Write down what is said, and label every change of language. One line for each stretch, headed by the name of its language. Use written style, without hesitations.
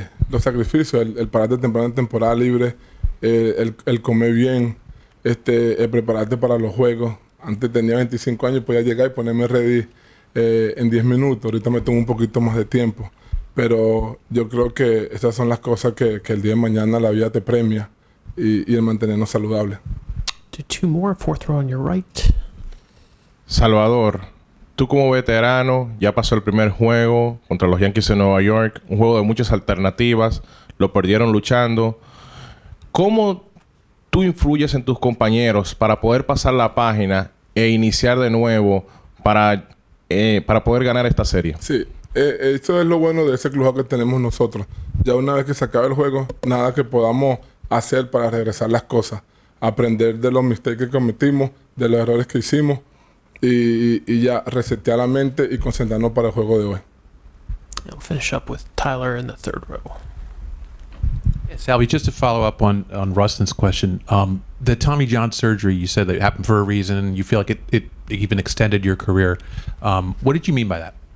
Spanish: Los sacrificios, el pararte temprano en temporada libre, el comer bien, el prepararte para los juegos. Antes tenía 25 años y podía llegar y ponerme ready en 10 minutos. Ahorita me tomo un poquito más de tiempo. Pero yo creo que esas son las cosas que el día de mañana la vida te premia y el mantenernos saludables.
English: Do 2 more, 4th row on your right.
Spanish: Salvador, tú como veterano, ya pasó el primer juego contra los Yankees de Nueva York, un juego de muchas alternativas, lo perdieron luchando. ¿Cómo tú influyes en tus compañeros para poder pasar la página e iniciar de nuevo para poder ganar esta serie? Sí, eso es lo bueno de ese club que tenemos nosotros. Ya una vez que se acabe el juego, nada que podamos hacer para regresar las cosas. Aprender de los mistakes que cometimos, de los errores que hicimos y ya resetear la mente y concentrarnos para el juego de hoy.
English: We'll finish up with Tyler in the 3rd row. Salvi, just to follow up on Rustin's question, the Tommy John surgery, you said that it happened for a reason. You feel like it even extended your career. What did you mean by that?